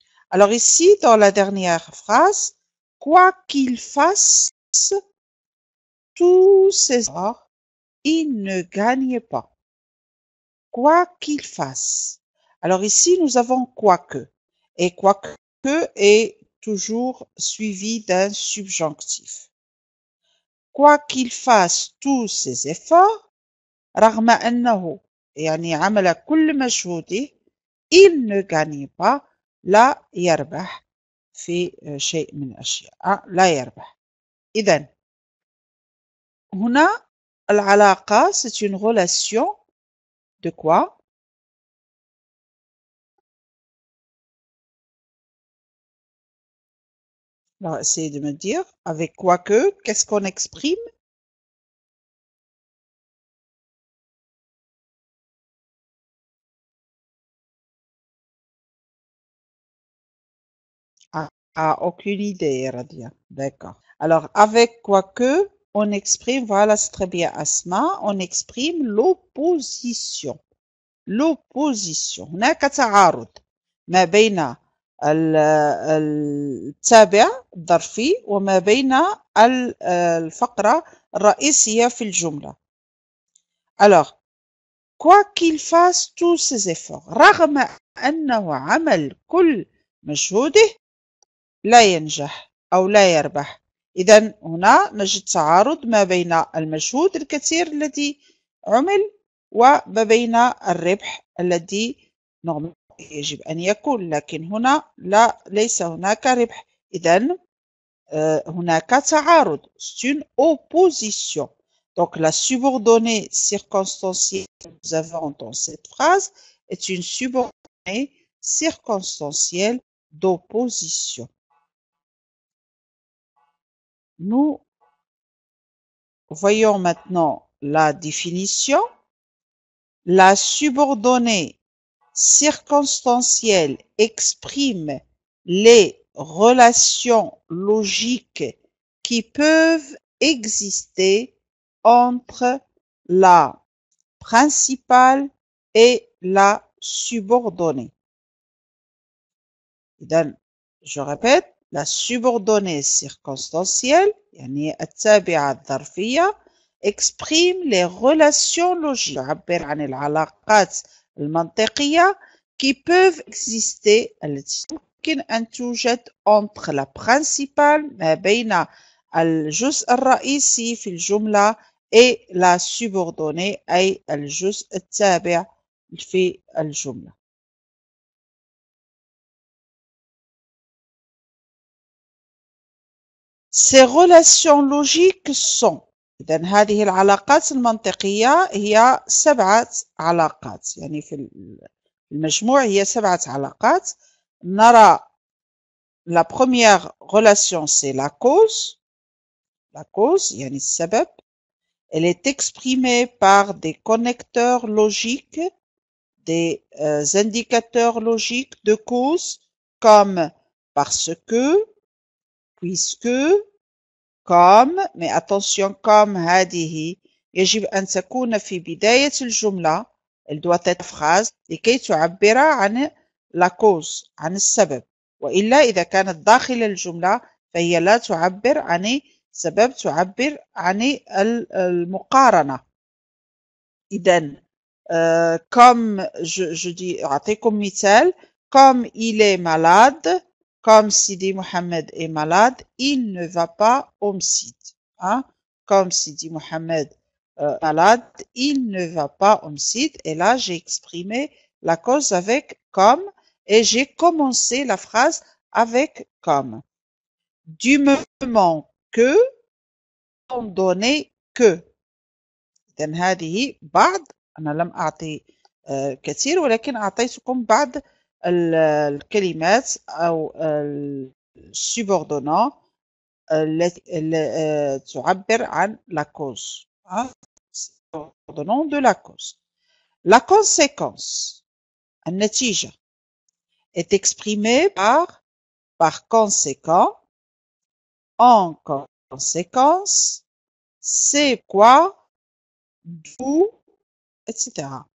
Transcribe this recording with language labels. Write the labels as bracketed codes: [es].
[fr] Alors ici, dans la dernière phrase, quoi qu'il fasse, tous ses efforts, il ne gagne pas. Quoi qu'il fasse. Alors ici, nous avons quoique. Et quoique est toujours suivi d'un subjonctif. Quoi qu'il fasse tous ses efforts, [ar] رغم أنه يعني عمل كل مجهوده, [fr] il ne gagne pas, [ar] لا يربح في شيء من الأشياء. لا يربح. إذن هنا العلاقة [fr] c'est une relation de quoi? Alors, essayez de me dire, avec quoi que, qu'est-ce qu'on exprime? Aucune idée, Radia. D'accord. Alors, avec quoi que, on exprime, voilà, c'est très bien, Asma, on exprime l'opposition. L'opposition. [ar] هناك تعارض ما بين التابع الظرفي وما بين الفقرة الرئيسية في الجملة. [fr] Alors, quoi qu'il fasse tous ses efforts [ar] رغم أنه عمل كل مجهوده لا ينجح أو لا يربح. إذن هنا نجد تعارض ما بين المجهود الكثير الذي عمل وما بين الربح الذي يجب أن يكون، لكن هنا ليس هناك ربح. إذن هناك تعارض. [fr] C'est une opposition. Donc la subordonnée circonstancielle que nous avons dans cette phrase est une subordonnée circonstancielle d'opposition. Nous voyons maintenant la définition. La subordonnée circonstancielle exprime les relations logiques qui peuvent exister entre la principale et la subordonnée. [ar] إذن, [fr] je répète, la subordonnée circonstancielle, [ar] يعني التابعة الظرفية, [fr] exprime les relations logiques, [ar] تعبر عن العلاقات المنطقية [fr] qui peuvent exister, [ar] التي يمكن أن توجد [fr] entre la principale, [ar] ما بين الجزء الرئيسي في الجملة [fr] et la subordonnée, [ar] أي الجزء التابع في الجملة. [fr] Ces relations logiques sont [ar] إذن هذه العلاقات المنطقية هي 7 علاقات، يعني في المجموع هي 7 علاقات. نرى [fr] la première relation c'est la cause [ar] يعني السبب. [fr] Elle est exprimée par des connecteurs logiques, des indicateurs logiques de cause comme parce que, puisque, comme, mais attention, comme [ar] هذه يجب أن تكون في بداية الجملة. [fr] Elle doit être phrase [ar] لكي تعبر عن la cause، عن السبب، وإلا إذا كانت داخل الجملة فهي لا تعبر عن سبب، تعبر عن المقارنة. إذن [fr] comme je dis، [ar] أعطيكم مثال، [fr] comme il est malade، comme Sidi Mohamed est malade, il ne va pas au masjid. Hein? Comme Sidi Mohamed est malade, il ne va pas au masjid. Et là, j'ai exprimé la cause avec comme et j'ai commencé la phrase avec comme. Du moment que, étant donné que. [ar] إذن هذه بعض، أنا لم أعطي كثير ولكن أعطيتكم بعض الكلمات أو السubordonnants التي تعبر عن la cause. [fr] Subordonnant de la cause. La conséquence، النتيجة، est exprimée par conséquent, en conséquence, c'est quoi, d'où, etc.